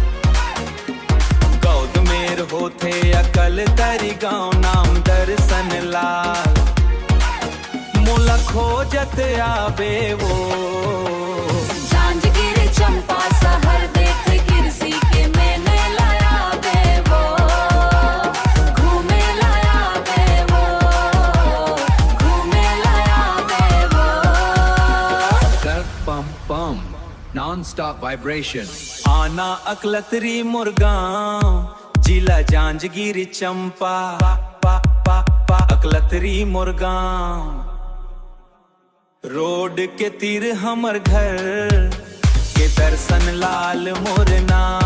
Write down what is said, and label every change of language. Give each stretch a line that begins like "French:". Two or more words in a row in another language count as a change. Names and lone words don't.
Chhattisgarhi: गौद मेर होथे अकलतरी गांव, नाम दर्शन लाल, मोला खोजत आवे वो। जांजगीर चंपा शहर देख गिरसी के मैंने लाया बे वो, घूमे लाया बे वो, घूमे लाया बे वो।
English: Pum pum, non-stop vibration।
Chhattisgarhi: आना अकलतरी मुरगांव, जिला जांजगीर चंपा, पा पा पा अकलतरी मुरगांव। रोड के तीर हमर घर के दर्शन लाल मोरना।